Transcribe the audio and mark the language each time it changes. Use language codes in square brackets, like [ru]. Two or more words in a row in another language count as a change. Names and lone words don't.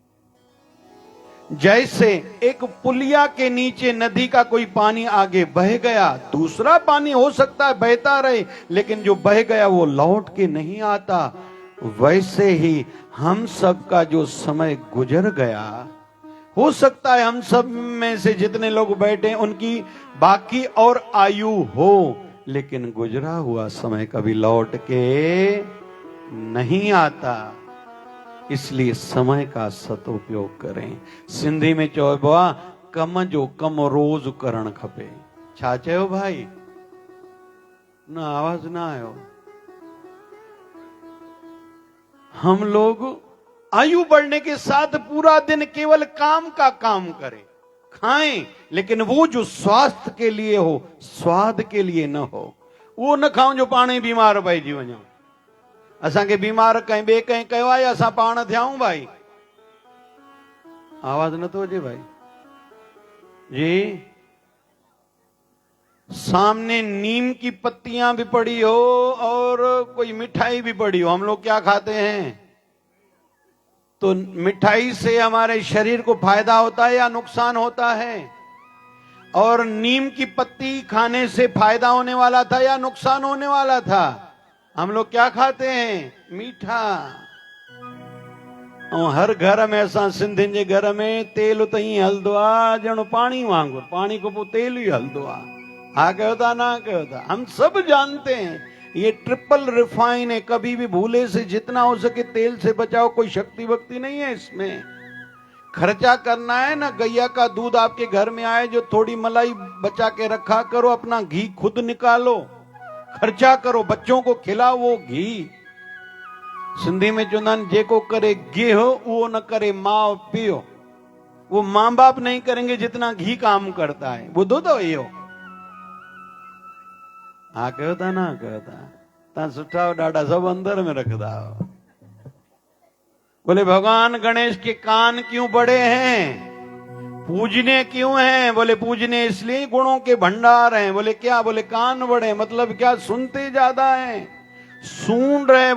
[hi] जैसे एक पुलिया के नीचे नदी का कोई पानी आगे बह गया, दूसरा पानी हो सकता है बहता रहे, लेकिन जो बह गया वो लौट के नहीं आता, वैसे ही हम सब का जो समय गुजर गया, हो सकता है हम सब में से जितने लोग बैठे उनकी बाकी और आयु हो, लेकिन गुजरा हुआ समय कभी लौट के नहीं आता। इसलिए समय का सदुपयोग करें। सिंधी में [sd] चौबा कम जो कम रोज करण खपे। छा चयो भाई? ना आवाज ना आयो। [hi] हम लोग आयु बढ़ने के साथ पूरा दिन केवल काम का काम करें, खाएं, लेकिन वो जो स्वास्थ्य के लिए हो, स्वाद के लिए न हो, वो न खाऊं [sd] जो पाणे बीमार पइजी वञूं। असा के बीमार कहीं बे कहीं कयो आहे, असा पाण थियाऊं भाई। आवाज न तो अचे भाई जी। [hi] सामने नीम की पत्तियां भी पड़ी हो और कोई मिठाई भी पड़ी हो, हम लोग क्या खाते हैं? तो मिठाई से हमारे शरीर को फायदा होता है या नुकसान होता है? और नीम की पत्ती खाने से फायदा होने वाला था या नुकसान होने वाला था? हम लोग क्या खाते हैं? मीठा। और हर घर में, [sd] असां सिंधियुनि जे घर में तेल त ईअं हलंदो आहे ॼण पाणी वांगुरु, पाणी खां पोइ तेल ही हलंदो आहे। हा कयो था, ना कयो था, [hi] हम सब जानते हैं ये ट्रिपल रिफाइन है। कभी भी भूले से जितना हो सके तेल से बचाओ, कोई शक्ति वक्ति नहीं है इसमें। खर्चा करना है ना, गैया का दूध आपके घर में आए, जो थोड़ी मलाई बचा के रखा करो, अपना घी खुद निकालो, खर्चा करो, बच्चों को खिलाओ वो घी। सिंधी में [sd] चवंदा आहिनि, जेको करे गिह वो न करे माओ पियो। [hi] वो मां बाप नहीं करेंगे जितना घी काम करता है। [sd] ॿुधो अथव इहो? हा कयो था, ना कयो था? तव्हां सुठा हो ॾाढा, सब अंदर में रखदा हो। [hi] बोले भगवान गणेश के कान क्यों बड़े हैं? पूजने क्यों हैं? बोले पूजने इसलिए गुणों के भंडार हैं। बोले क्या? बोले कान बड़े, मतलब क्या? सुनते ज्यादा हैं, सुन रहे।